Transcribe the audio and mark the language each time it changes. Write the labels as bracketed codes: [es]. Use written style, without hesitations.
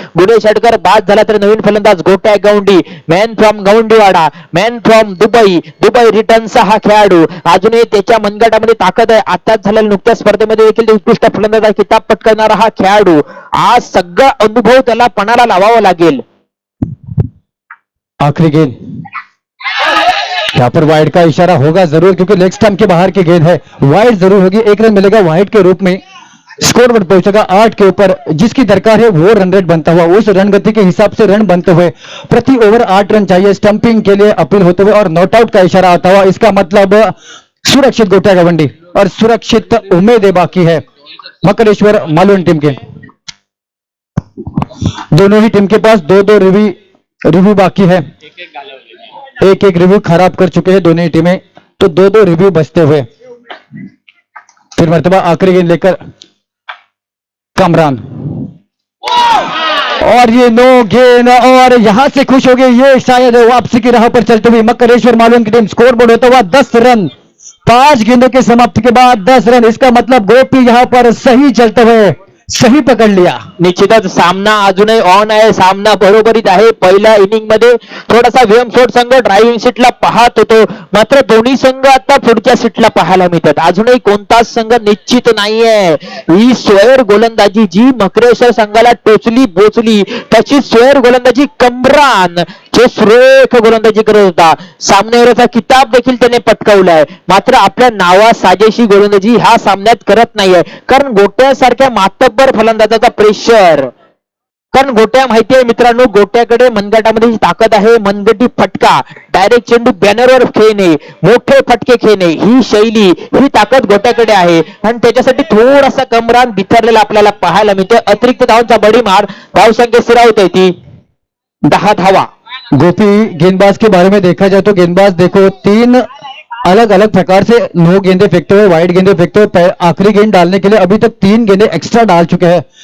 [mr] गुणेश हडकर बाद झाला तर नवीन फलंदाज गोट्या गौंडी, [en] man from Gaundiwada, man from Dubai, [mr] Dubai रिटर्नचा हा खेळाडू अजूनही त्याच्या मनगटामध्ये ताकद आहे। आताच झालेल्या नुकत्या स्पर्धेमध्ये देखील उत्कृष्ट फलंदाज किताब पटकावणारा हा खेळाडू, आज सगळा अनुभव त्याला पणाला लावावा लागेल। [hi] आखिरी गेंद, यहाँ पर वाइड का इशारा होगा जरूर, क्योंकि लेग स्टंप के बाहर की गेंद है, वाइड जरूर होगी, 1 रन मिलेगा वाइड के रूप में। स्कोर पर पहुंचेगा 8 के ऊपर, जिसकी दरकार है वो रन रेट बनता हुआ, उस रन गति के हिसाब से रन बनते हुए प्रति ओवर 8 रन चाहिए स्टंपिंग के लिए अपील होते हुए, और नॉट आउट का इशारा आता हुआ, इसका मतलब सुरक्षित गोटिया गवंडी और सुरक्षित उम्मीदें बाकी है मकरेश्वर मालवण टीम के। दोनों ही टीम के पास 2-2 रिव्यू बाकी है, एक रिव्यू खराब कर चुके हैं दोनों ही टीमें, तो 2-2 रिव्यू बचते हुए। फिर मर्तबा आखिरी गेंद लेकर कमरान, और ये नो गेंद, और यहां से खुश हो गए, ये शायद वापसी की राह पर चलते हुए मकरेश्वर मालवण की टीम। स्कोर बोर्ड होता हुआ 10 रन, 5 गेंदों की समाप्ति के बाद 10 रन, इसका मतलब गोपी यहां पर सही चलते हुए सही पकड़ लिया। [mr] निश्चितच सामना अजूनही ऑन आहे, सामना बरोबरीत आहे। पहिल्या इनिंग मध्ये थोडासा व्हीएम स्पोर्ट्स संघ ड्रायव्हिंग सीटला पाहत होतो, मात्र दोन्ही संघ आता पुढच्या सीटला पाहायला मिळतात। अजूनही कोणताच संघ निश्चित नाहीये। ही स्क्वेअर गोलंदाजी जी मकरेश्वर संघाला टोचली बोचली, त्याची स्क्वेअर गोलंदाजी कमरान जो सुरेख गोलंदाजी करत होता. सामनेवरचा किताब देखील त्याने पटकावलाय. मात्र आपल्या नावासाजेशी गोलंदाजी ह्या सामन्यात करत नाहीये, कारण गोट्यासारख्या मातब्बर फलंदाजाचा प्रेशर. कारण गोट्या माहिती आहे मित्रांनो, गोट्याकडे मनगटामध्ये जी ताकद आहे, मनगटी फटका, डायरेक्ट चेंडू बॅनरवर खेळणे, मोठे फटके खेळणे, ही शैली, ही ताकद गोट्याकडे आहे. आणि त्याच्यासाठी थोडासा कमरान बिथरलेला आपल्याला पाहायला मिळते. अतिरिक्त धावांचा बडीमार, धावसंख्या स्थिरावत आहे ती 10 धावा. [hi] गोपी गेंदबाज के बारे में देखा जाए तो गेंदबाज देखो 3 अलग अलग प्रकार से नो गेंदे फेंकते हुए, वाइड गेंदे फेंकते हुए, आखिरी गेंद डालने के लिए अभी तक 3 गेंदे एक्स्ट्रा डाल चुके हैं.